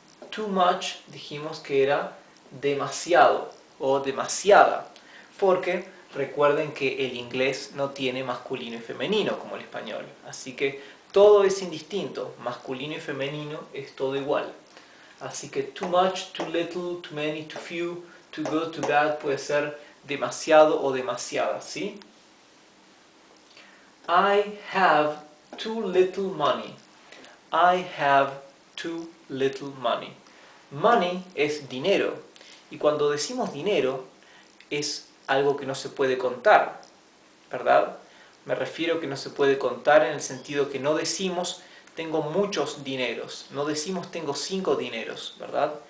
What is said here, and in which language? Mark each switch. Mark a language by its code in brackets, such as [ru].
[es] Too much dijimos que era demasiado o demasiada, porque recuerden que el inglés no tiene masculino y femenino como el español, así que todo es indistinto, masculino y femenino es todo igual. Así que too much, too little, too many, too few, too good, too bad puede ser demasiado o demasiada, ¿sí? [en] I have too little money. I have too little money. [es] Money es dinero, y cuando decimos dinero es algo que no se puede contar, ¿verdad? Me refiero que no se puede contar en el sentido que no decimos tengo muchos dineros, no decimos tengo 5 dineros, ¿verdad?